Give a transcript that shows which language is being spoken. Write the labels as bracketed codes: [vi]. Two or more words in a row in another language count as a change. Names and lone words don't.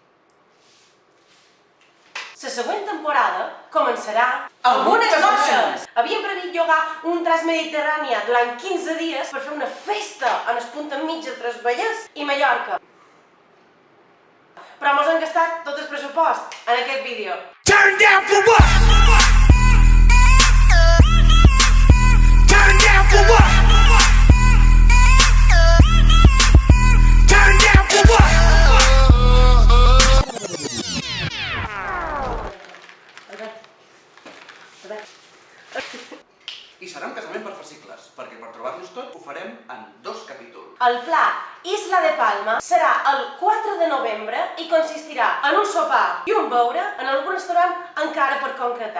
[ca] La següent temporada començarà amb unes noces! Havíem previst llogar un Transmediterrània durant 15 dies per fer una festa en el punt enmig entre el Vallès i Mallorca. Però mos han gastat tot el pressupost en aquest vídeo. [en] Turn down for what? Turn down for what? Turn down for what? [ca] I serà un casament per fascicles, perquè per trobar-nos tot ho farem en 2 capítols. El pla Isla de Palma serà el 4 de novembre i consistirà en un sopar i un beure en algun restaurant encara per concretar.